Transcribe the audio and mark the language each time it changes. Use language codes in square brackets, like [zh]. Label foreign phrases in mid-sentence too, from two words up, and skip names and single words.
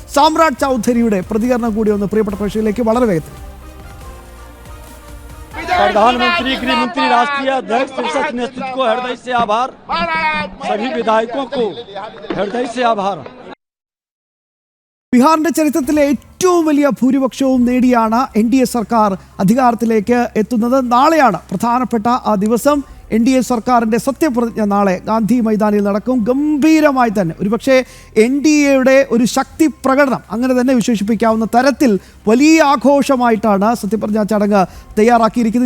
[ml] സാമ്രാട്ട് ചൗധരിയുടെ പ്രതികരണം കൂടി ഒന്ന് പ്രിയപ്പെട്ട പ്രേക്ഷകരിലേക്ക് വളരെ വേഗത്തിൽ. [hi] प्रधानमंत्री गृहमंत्री राष्ट्रीय अध्यक्ष संसद नेतृत्व को हृदय से आभार, सभी विधायकों को हृदय से आभार. [ml] ബീഹാറിന്റെ ചരിത്രത്തിലെ ഏറ്റവും വലിയ ഭൂരിപക്ഷവും നേടിയാണ് NDA സർക്കാർ അധികാരത്തിലേക്ക് എത്തുന്നത്. നാളെയാണ് പ്രധാനപ്പെട്ട ആ ദിവസം. NDA സർക്കാരിൻ്റെ സത്യപ്രതിജ്ഞ നാളെ ഗാന്ധി മൈതാനിൽ നടക്കും. ഗംഭീരമായി തന്നെ ഒരുപക്ഷെ NDAയുടെ ഒരു ശക്തി പ്രകടനം അങ്ങനെ തന്നെ വിശേഷിപ്പിക്കാവുന്ന തരത്തിൽ വലിയ ആഘോഷമായിട്ടാണ് സത്യപ്രതിജ്ഞാ ചടങ്ങ് തയ്യാറാക്കിയിരിക്കുന്നത്.